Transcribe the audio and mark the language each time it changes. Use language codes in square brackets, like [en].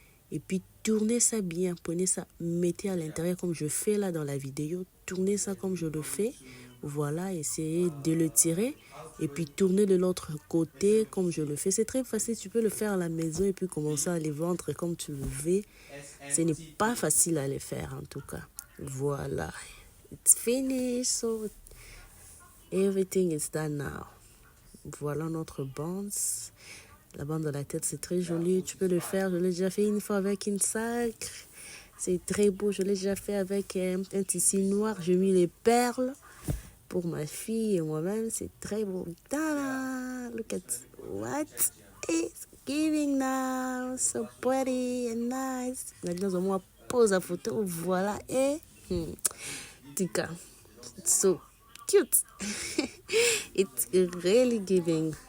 [fr] Et puis tournez ça bien, prenez ça, mettez à l'intérieur comme je fais là dans la vidéo. Tournez ça comme je le fais. Voilà, essayez de le tirer et puis tourner de l'autre côté comme je le fais. C'est très facile, tu peux le faire à la maison et puis commencer à les vendre comme tu le veux. Ce n'est pas facile à le faire en tout cas. [en] Voilà, it's finished, so everything is done now. [fr] Voilà notre bande. La bande de la tête, c'est très joli. Tu peux le faire. Je l'ai déjà fait une fois avec une sacre. C'est très beau. Je l'ai déjà fait avec un tissu noir. J'ai mis les perles pour ma fille et moi-même. C'est très beau. Ta-da! [en] Look at what it's giving now. So pretty and nice. [fr] Maintenant, on pose la photo. Voilà. [en] Et tika. It's so cute. It's really giving.